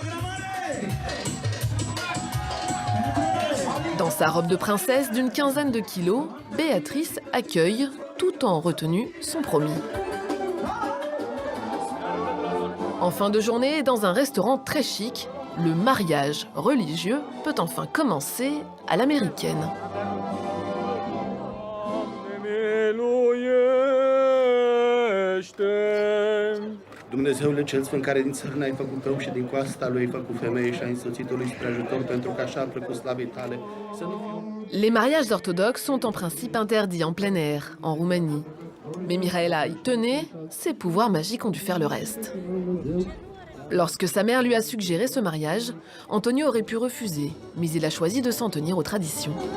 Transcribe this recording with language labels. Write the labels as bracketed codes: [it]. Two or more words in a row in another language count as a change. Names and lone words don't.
[fr] Dans sa robe de princesse d'une quinzaine de kilos, Béatrice accueille, tout en retenue, son promis. En fin de journée, dans un restaurant très chic, le mariage religieux peut enfin commencer à l'américaine. [ro] Dumnezeule cel sfânt, care din țărână ai făcut pe și din coasta lui ai făcut femeie și ai însoțit-o lui spre ajutor, pentru că așa a plăcut slavei tale. [fr] Les mariages orthodoxes sont en principe interdits en plein air, en Roumanie. Mais Mihaela y tenait, ses pouvoirs magiques ont dû faire le reste. Lorsque sa mère lui a suggéré ce mariage, Antonio aurait pu refuser, mais il a choisi de s'en tenir aux traditions.